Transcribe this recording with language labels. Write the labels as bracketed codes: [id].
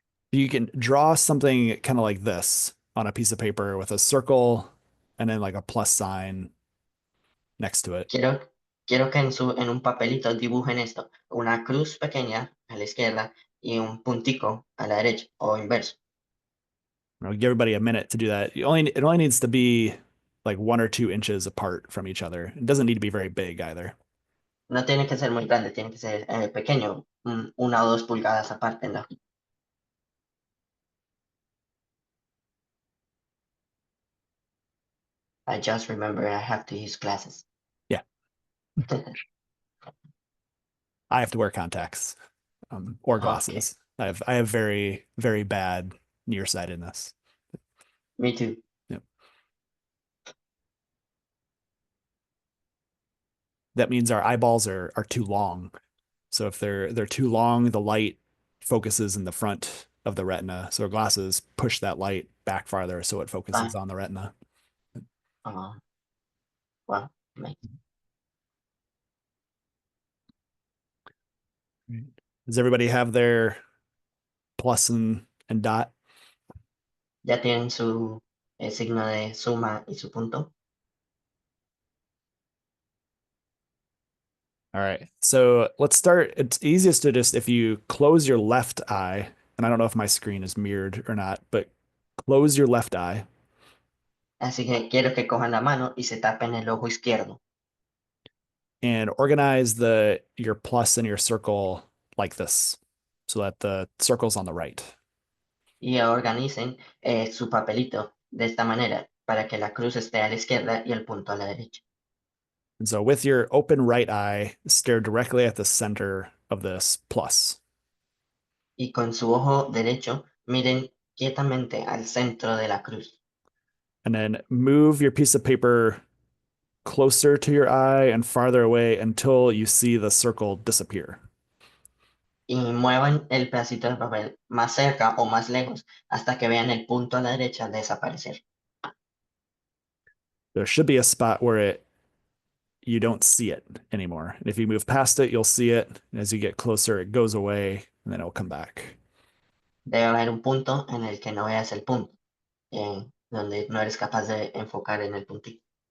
[en] You can draw something kind of like this on a piece of paper with a circle and then like a plus sign next to it. [es] Quiero, quiero que en un papelito dibujen esto, una cruz pequeña a la izquierda y un puntico a la derecha o inverso. [en] I'll give everybody a minute to do that. It only needs to be like 1 or 2 inches apart from each other. It doesn't need to be very big either. [es] No tiene que ser muy grande, tiene que ser pequeño, 1 o 2 pulgadas aparte en la hojita. [en] I just remember I have to use glasses. Yeah, I have to wear contacts or Okay, glasses. I have very, very bad nearsightedness. me too. Yep. That means our eyeballs are too long. So if they're too long, the light focuses in the front of the retina. So our glasses push that light back farther so it focuses Ah, on the retina. ah, well, me- Does everybody have their plus and dot? [es] ya tienen su signo de suma y su punto. [en] All right. So let's start. It's easiest to just, if you close your left eye, and I don't know if my screen is mirrored or not, but close your left eye [es] Así que quiero que cojan la mano y se tapen el ojo izquierdo [en] and organize your plus and your circle like this so that the circle's on the right. [es] y organicen su papelito de esta manera para que la cruz esté a la izquierda y el punto a la derecha. [en] And so with your open right eye, stare directly at the center of this plus. [es] Y con su ojo derecho miren quietamente al centro de la cruz [en] And then move your piece of paper closer to your eye and farther away until you see the circle disappear. [es] y muevan el pedacito de papel más cerca o más lejos hasta que vean el punto a la derecha desaparecer. [en] There should be a spot where it you don't see it anymore. And if you move past it, you'll see it. And as you get closer, it goes away and then it'll come back. [es] Debe haber un punto en el que no veas el punto, donde no eres capaz de enfocar en el puntito.